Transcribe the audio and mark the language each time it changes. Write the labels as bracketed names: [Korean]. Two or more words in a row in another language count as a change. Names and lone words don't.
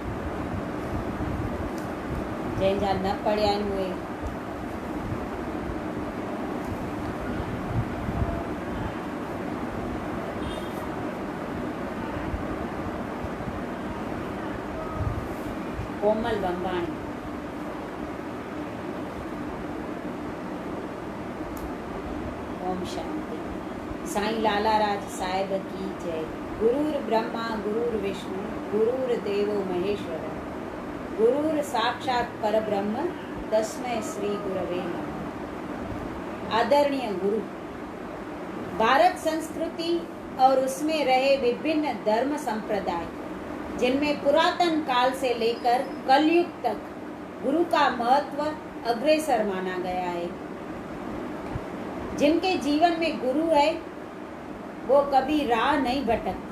[Sindhi] जंहिंजा न पढ़िया आहिनि उहे कोमल बंबाणी। [Sanskrit] ओम शांति। [Hindi] साईं लालाराज साहिब की जय। [Sanskrit] गुरुर ब्रह्मा गुरुर विष्णु गुरुर्देवो महेश्वर गुरुर साक्षात परब्रह्म तस्मै श्री गुरवे नमः। [Hindi] आदरणीय गुरु, भारत संस्कृति और उसमें रहे विभिन्न धर्म संप्रदाय, जिनमें पुरातन काल से लेकर कलयुग तक गुरु का महत्व अग्रसर माना गया है। जिनके जीवन में गुरु है वो कभी राह नहीं भटकते।